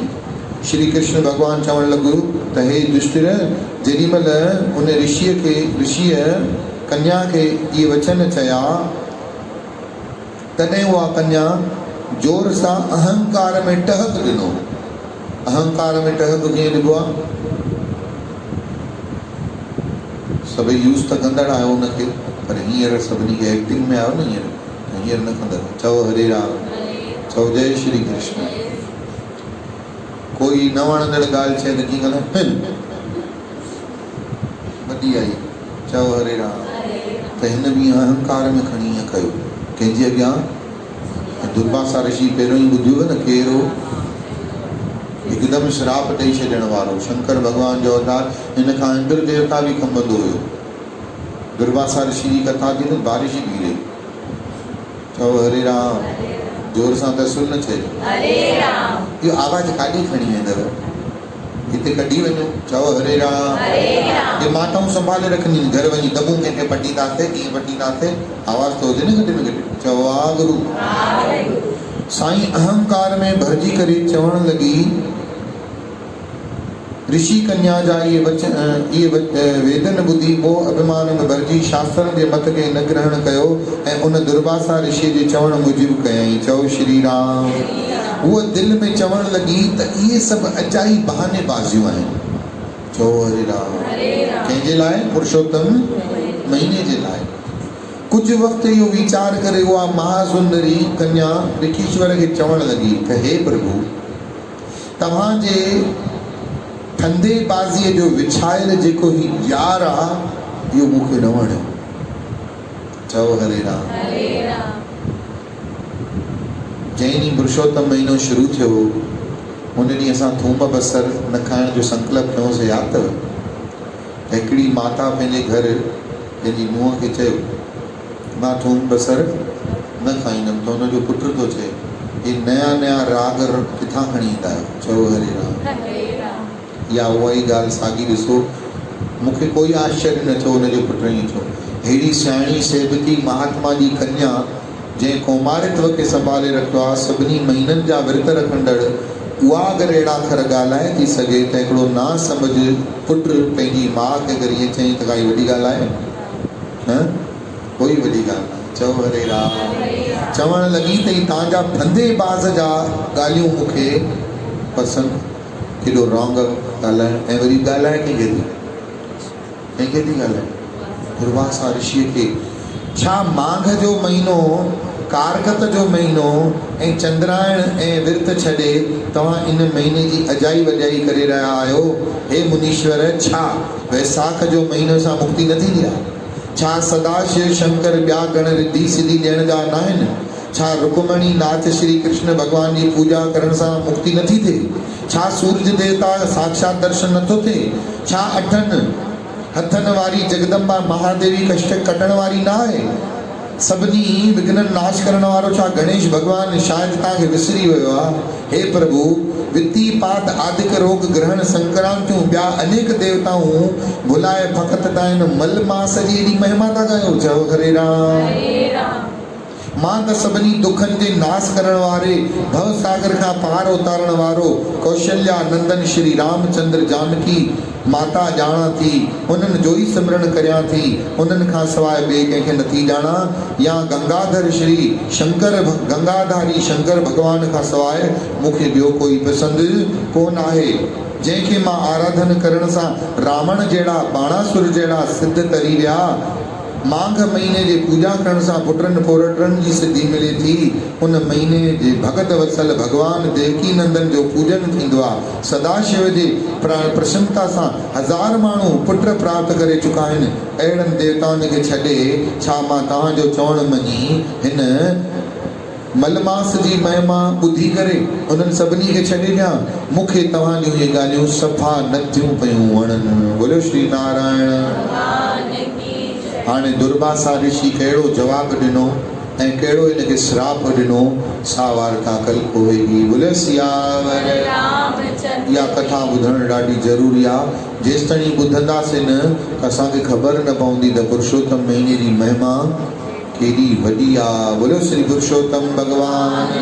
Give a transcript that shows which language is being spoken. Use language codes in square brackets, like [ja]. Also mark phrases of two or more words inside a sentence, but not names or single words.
[sd] श्री कृष्ण भगवान चवण लॻो त हे दुष्टर, जेॾीमहिल उन ऋषिअ कन्या खे इहे वचन चया तॾहिं उहा कन्या जोर सां अहंकार में टहक ॾिनो। अहंकार में टहक कीअं ॾिबो आहे? सभई यूज़ त कंदड़ आहियो हुनखे, पर हींअर सभिनी खे एक्टिंग में आयो न। हींअर न कंदड़। चओ हरे राम, चओ जय श्री कृष्ण। कोई न वणंदड़ ॻाल्हि चए त कीअं कंदा? वॾी आई, चओ हरे राम। त हिन बि अहंकार में खणी ईअं कयो कंहिंजे अॻियां। दुर्वासा ऋषि पहिरियों ई ॿुधियो न केरु हिकदमि श्राप ॾेई छॾण वारो शंकर भगवान जो अवतार। हिन खां इंद्र देवता बि कंबंदो हुयो। दुर्वासा ऋषि जी कथा थी न, बारिश ई गिरे। चओ हरे राम, जोर सां त सुन न चए। इहो आवाज़ काॾे खणी वेंदव? हिते कढी वञो, चओ हरे राम। ये माताऊं संभाले रखंदी आहिनि। घर वञी दॿूं कंहिंखे पटींदासीं, कीअं पटींदासीं, आवाज़ त हुजे न गॾ में गॾु। चओ वागुरु। साईं अहंकार में भरिजी करे चवण लॻी, ऋषि कन्या जा इहे वेदन ॿुधी पोइ अभिमान में भरिजी शास्त्रनि जे मत खे न ग्रहण कयो ऐं उन दुर्वासा ऋषि जे चवण मूजिबि कयईं। चओ श्री राम। उहा दिलि में चवण लॻी त इहे सभु अजाई बहाने बाज़ियूं आहिनि। चओ हरे राम। कंहिंजे लाइ? पुरुषोत्तम महीने जे लाइ। कुछ वक्त इहो वीचार करे उहा महासुंदरी कन्या विकीश्वर खे चवण लॻी त हे प्रभु, तव्हांजे धंधे बाज़ीअ जो विछायल जेको ही जार आहे इहो मूंखे न वणियो। चओ हरे राम। जंहिं ॾींहुं पुरुषोत्तम महीनो शुरू थियो उन ॾींहुं असां थूम बसर न खाइण जो संकल्प कयोसीं। यादि अथव? हिकिड़ी माता पंहिंजे घर पंहिंजी नुंहं खे चयो मां थूम बसर न खाईंदमि, त हुनजो पुटु थो चए हे नया नया राग किथां खणी ईंदा आहियो। चओ हरे राम। या उहा ई ॻाल्हि साॻी ॾिसो, मूंखे कोई आश्चर्य न थियो हुनजो पुटु ईअं थियो। अहिड़ी सियाणी सेवकी महात्मा जी कन्या जंहिं कौमारित्व खे संभाले रखियो आहे, सभिनी महीननि जा विर्त रखंदड़, उहा अगरि अहिड़ा अखर ॻाल्हाए थी सघे त हिकिड़ो ना सम्झ पुटु पंहिंजी माउ खे अगरि इहे चई त काई वॾी ॻाल्हि आहे? न, कोई वॾी ॻाल्हि न। चओ हरे राम। चवण लॻी त तव्हांजा धंधे बाज़ जा ॻाल्हियूं मूंखे पसंदि, केॾो रॉन्ग ॻाल्हाइण। ऐं वरी ॻाल्हाए कंहिंखे थी ॻाल्हाए? दुर्वासा ऋषिअ खे। छा माघ जो महीनो, कारकत जो महीनो ऐं चंद्रायण ऐं विर्त छॾे तव्हां इन महीने जी अजाई वॼाई करे रहिया आहियो? हे मुनीश्वर, छा वैसाख जो महीने सां मुक्ति न थींदी आहे? छा सदाशिव शंकर ॿिया गण रिधी सिधी ॾियण जा न आहिनि? छा रुक्मणी नाथ श्री कृष्ण भॻवान जी पूजा करण सां मुक्ति नथी थिए? छा सूरज देवता साक्षात दर्शन नथो थिए? छा अठनि हथनि वारी जगदम्बा महादेवी कष्ट कटण वारी न आहे? सभिनी विघ्न नाश करण वारो छा गणेश भगवान शायदि तव्हांखे विसरी वियो आहे? हे प्रभु, वित्ती पात आदिक रोग ग्रहण संक्रांतियूं ॿिया अनेक देवताऊं भुलाए फ़क़त तव्हां मल मास जी एॾी महिमा था कयो। चओ हरे राम। मां त सभिनी दुखनि जे नाश करण वारे, भव सागर खां पार उतारण वारो कौशल्या नंदन श्री रामचंद्र जानकी माता ॼाणा थी, उन्हनि जो ई सिमरन करियां थी, उन्हनि खां सवाइ ॿिए कंहिंखे नथी ॼाणा। या गंगाधर श्री शंकर, गंगाधारी शंकर भॻवान खां सवाइ मूंखे ॿियो कोई पसंदि कोन आहे, जंहिंखे मां आराधन करण सां रावण जहिड़ा, बाणासुर जहिड़ा सिद्ध तरी विया। माघ महीने जे पूजा करण सां पुटनि पोरटनि जी सिद्धि मिले थी। उन महीने जे भगत वत्सल भगवान देवकी नंदन जो पूजन थींदो आहे। सदाशिव जे प्रसन्नता सां हज़ार माण्हू पुट प्राप्त करे चुका आहिनि। अहिड़नि देवताउनि खे छॾे छा मां तव्हांजो चवण मञी हिन मलमास जी महिमा ॿुधी करे उन्हनि सभिनी खे छॾे ॾियां? मूंखे तव्हां जूं इहे ॻाल्हियूं सफ़ा नथियूं पियूं वणनि। बोलो श्री नारायण। हाणे दुर्वासा ऋषि कहिड़ो जवाबु ॾिनो ऐं कहिड़ो हिनखे श्राप ॾिनो, सा वार्ता [hi] कल होएगी। [sd] बोले सियावर रामचंद्र। इहा कथा ॿुधणु ॾाढी ज़रूरी आहे। जेसिताईं ॿुधंदासीं न त असांखे ख़बर न पवंदी त पुरुषोत्तम महीने जी महिमा केॾी वॾी आहे। बोलो श्री पुरुषोत्तम भगवान।